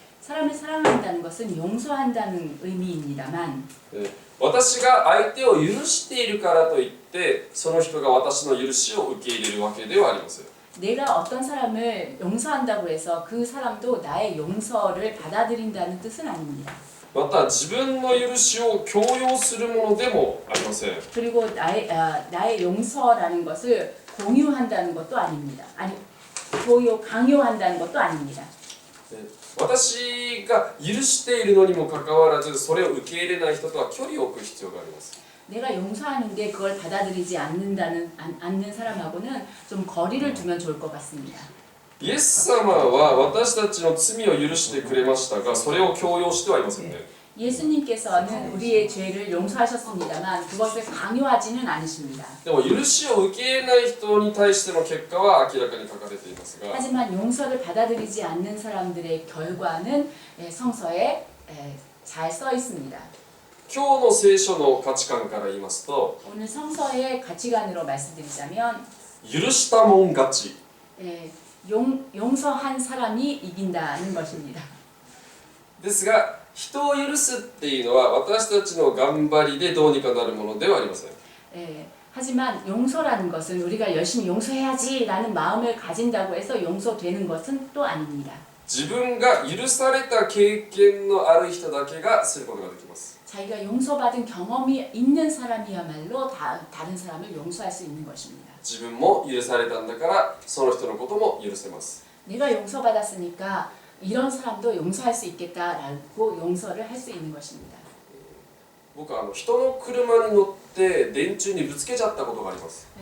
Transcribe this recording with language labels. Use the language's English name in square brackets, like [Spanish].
[Korean] 사람을 사랑한다는 것은 용서한다는 의미입니다만 [Japanese] 私が相手を許しているからといってその人が私の許しを受け入れるわけではありません。 [Korean] 내가 어떤 사람을 용서한다고 해서 그 사람도 나의 용서를 받아들인다는 뜻은 아닙니다. [Japanese] また自分の許しを強要するものでもありません。 [Korean] 그리고 나의 용서라는 것을 공유한다는 것도 아닙니다. 강요한다는 것도 아닙니다. [Japanese] 私が許しているのにもかかわらずそれを受け入れない人とは距離を置く必要があります。 [Korean] 내가 용서하는데 그걸 받아들이지 않는 사람하고는 좀 거리를 두면 좋을 것 같습니다. [Japanese] イエス様は私たちの罪を許してくれましたが、それを強要してはいませんね。 [Korean] 예수님께서는 우리의 죄를 용서하셨습니다만 그것을 강요하지는 않으십니다. [Japanese] でも許しを受け入れない人に対しての結果は明らかに書かれていますが、 [Korean] 하지만 용서를 받아들이지 않는 사람들의 결과는 성서에 잘 써 있습니다. [Japanese] 今日の聖書の価値観から言いますと、 [Korean] 오늘 성서의 가치관으로 말씀드리자면 [Japanese] 許したもん勝ち。 [Korean] 용서한 사람이 이긴다는 것입니다. [Japanese] ですが、人を許すっていうのは私たちの頑張りでどうにかなるものではありません。 [Korean] 하지만 용서라는 것은 우리가 열심히 용서해야지라는 마음을 가진다고 해서 용서되는 것은 또 아닙니다. [Japanese] 自分が許された経験のある人だけがすることができます。 [Korean] 자기가 용서받은 경험이 있는 사람이야말로 다른 사람을 용서할 수 있는 것입니다. [Japanese] 自分も許されたんだからその人のことも許せます。 [Korean] 내가 용서받았으니까 이런 사람도 용서할 수 있겠다라고 용서를 할 수 있는 것입니다. [Japanese] 僕は人の車に乗って電柱にぶつけちゃったことがあります。